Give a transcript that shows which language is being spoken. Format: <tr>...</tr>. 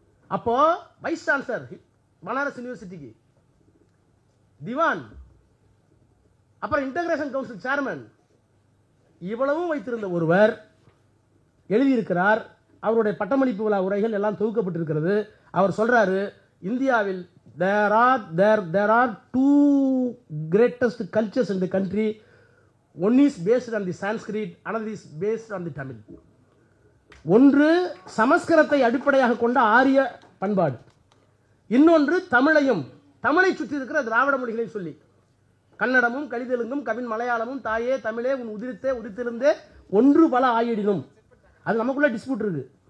<ta>அப்போ vice chancellor Banaras யூனிவர்சிட்டிக்கு திவான், அப்புறம் இன்டகிரேஷன் கவுன்சில் சேர்மன், இவ்வளவும் வைத்திருந்த ஒருவர் எழுதியிருக்கிறார். அவருடைய பட்டமளிப்பு விழா உரைகள் எல்லாம் தொகுக்கப்பட்டிருக்கிறது. அவர் சொல்றாரு, இந்தியாவில்</ta> <en>there are 2 greatest cultures in the country. One is based on the Sanskrit, another is based on the Tamil.</en> <ta>ஒன்று சமஸ்கிருதத்தை அடிப்படையாக கொண்ட ஆரிய பண்பாடு, இன்னொன்று தமிழை சுற்றி இருக்கிற திராவிட மொழிகளை சொல்லி கன்னடமும் கலிதெலுங்கும் கவின் மலையாளமும் தாயே தமிழே உன் உதித்திருந்தே ஒன்று பல ஆயிடினும். அது நமக்குள்ள டிஸ்பியூட் இருக்கு.</ta>